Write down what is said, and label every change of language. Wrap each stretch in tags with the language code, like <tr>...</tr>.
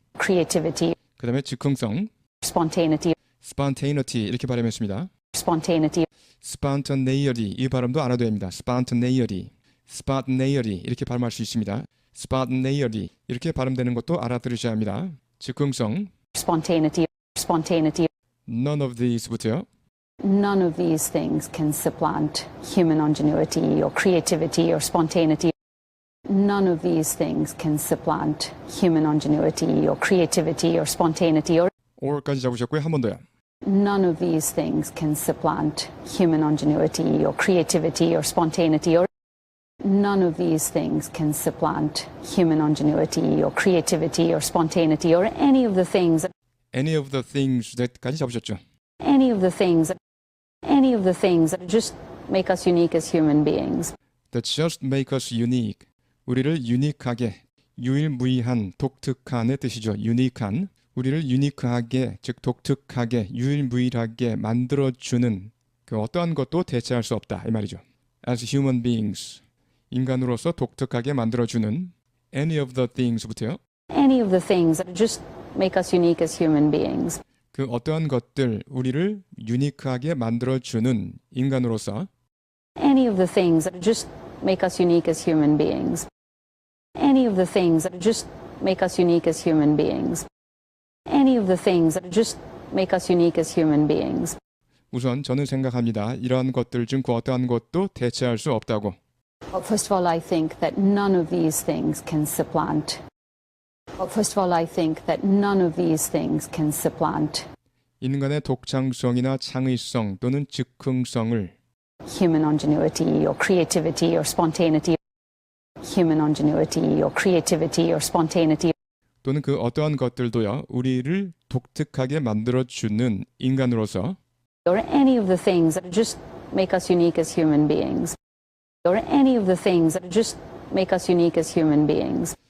<en>creativity,</en> <ko>그 다음에 즉흥성,</ko> <en>spontaneity,</en> <ko>spontaneity 이렇게 발음했습니다.</ko> <en>spontaneity,</en> <ko>spontaneity 이 발음도 알아둬야 합니다. spontaneity 이렇게 발음할 수 있습니다. spontaneity 이렇게 발음되는 것도 알아들으셔야 합니다. 즉흥성,</ko> <en>spontaneity, spontaneity. none of these부터요. None of these things can supplant human ingenuity or creativity or spontaneity. None of these things can supplant human ingenuity or creativity or spontaneity or</en> <ko>or까지 잡으셨고요. 한 번 더요.</ko> <en>none of these things can supplant human ingenuity or creativity or spontaneity or none of these things can supplant human ingenuity or creativity or spontaneity or any of the things any of the things that까지 잡으셨죠. any of the things that just make us unique as human beings. that just make us unique.</en> <ko>우리를 유니크하게, 유일무이한, 독특한의 뜻이죠. 유니크한. 우리를 유니크하게, 즉 독특하게, 유일무이하게 만들어주는 그 어떠한 것도 대체할 수 없다. 이 말이죠.</ko> <en>As human beings.</en> <ko>인간으로서 독특하게 만들어주는</ko> <en>any of the things</en> <ko>부터요.</ko> <en>Any of the things that just make us unique as human beings.</en> <ko>그 어떠한 것들, 우리를 유니크하게 만들어주는 인간으로서</ko> <en>Any of the things that just make us unique as human beings. Any of the things that just make us unique as human beings. Any of the things that just make us unique as human beings.</en> <ko>우선 저는 생각합니다. 이러한 것들 중 그 어떠한 것도 대체할 수 없다고.</ko> <en>Well, first of all, I think that none of these things can supplant. Well, first of all, I think that none of these things can supplant</en> <ko>인간의 독창성이나 창의성 또는 즉흥성을</ko> <en>human ingenuity or creativity or spontaneity. Human ingenuity or creativity or spontaneity.</en> <ko>또는 그 어떠한 것들도요. 우리를 독특하게 만들어주는 인간으로서</ko> <en>Or any of the things that just make us unique as human beings. Or any of the things that just make us unique as human beings.</en>